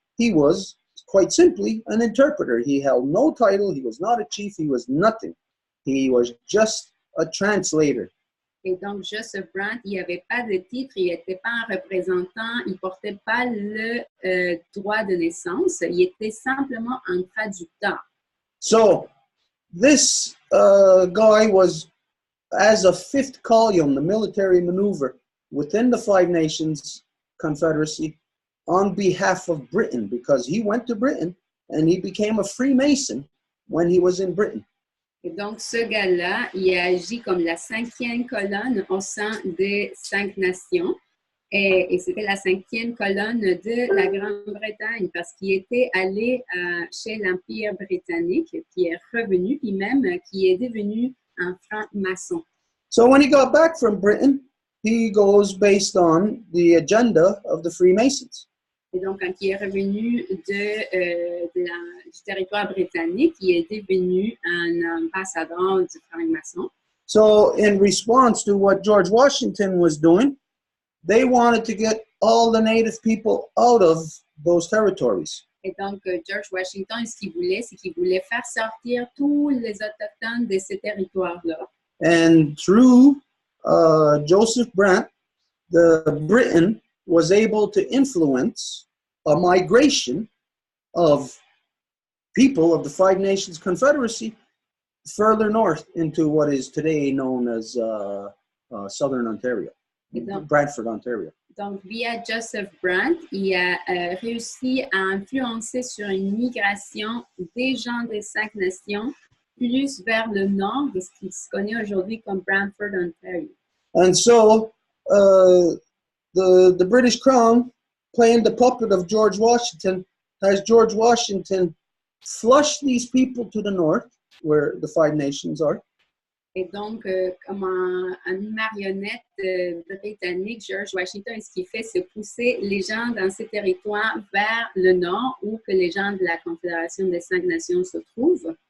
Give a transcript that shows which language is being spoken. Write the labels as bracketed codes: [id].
[en] He was quite simply an interpreter. He held no title. He was not a chief. He was nothing. He was just a translator. [fr] Et donc, Joseph Brant, il n'avait pas de titre, il n'était pas un représentant, il ne portait pas le droit de naissance, il était simplement un traducteur. [en] So, this guy was, as a fifth column, the military maneuver within the Five Nations Confederacy on behalf of Britain, because he went to Britain and he became a Freemason when he was in Britain. [fr] Et donc, ce gars-là, il a agi comme la cinquième colonne au sein des 5 nations. Et c'était la cinquième colonne de la Grande-Bretagne parce qu'il était allé chez l'Empire britannique, qui est revenu, puis même qui est devenu un franc-maçon. [en] So when he got back from Britain, he goes based on the agenda of the Freemasons. [fr] Et donc, quand il est revenu du territoire britannique, il est devenu un ambassadeur du franc-maçon. [en] So in response to what George Washington was doing, they wanted to get all the native people out of those territories. [fr] Et donc, George Washington, ce qu'il voulait, c'est qu'il voulait faire sortir tous les autochtones de ces territoires-là. [en] And through Joseph Brant, Britain was able to influence a migration of people of the Five Nations Confederacy further north into what is today known as Southern Ontario, [fr] donc, [en] Bradford, Ontario. [fr] Donc, via Joseph Brant, il a réussi à influencer sur une migration des gens des 5 nations plus vers le nord de ce qui se connaît aujourd'hui comme Brantford, Ontario. [en] And so the British Crown, playing the puppet of George Washington, has George Washington flush these people to the north, where the Five Nations are. [fr] Et donc, comme une marionnette britannique, George Washington, ce qu'il fait, c'est pousser les gens dans ces territoires vers le nord, où que les gens de la Confédération des 5 Nations se trouvent.